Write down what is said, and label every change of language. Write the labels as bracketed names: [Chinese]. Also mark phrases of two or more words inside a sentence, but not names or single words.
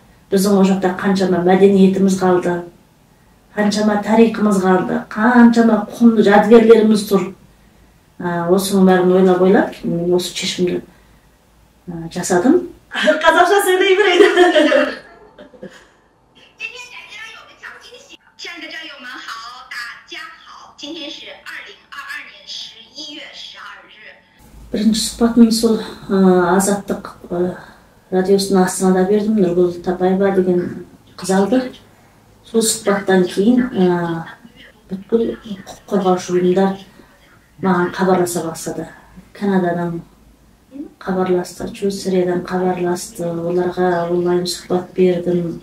[Kazakh] Біздің ол жақта қаншама мәдениетіміз қалды, қаншама тарихымыз қалды, қаншама құнды жәдігерлеріміз тұр. Осының бәрін ойлап, мен осы шешімді жасадым. Қазақша сөйлей берейін. [Chinese] 亲爱的战友们好，大家好，今天是2022年11月12日。 [Kazakh] Бірінші сұхбатын сол Азаттық радиосының Астанада бердім. Нұргүл Тапаева деген қыз алды. Сол сұхбаттан кейін бүткіл құқық қорғаушы ұйымдар маған хабарласа бастады. Канададан хабарласты, Швейцариядан хабарласты, оларға онлайн сұхбат бердім.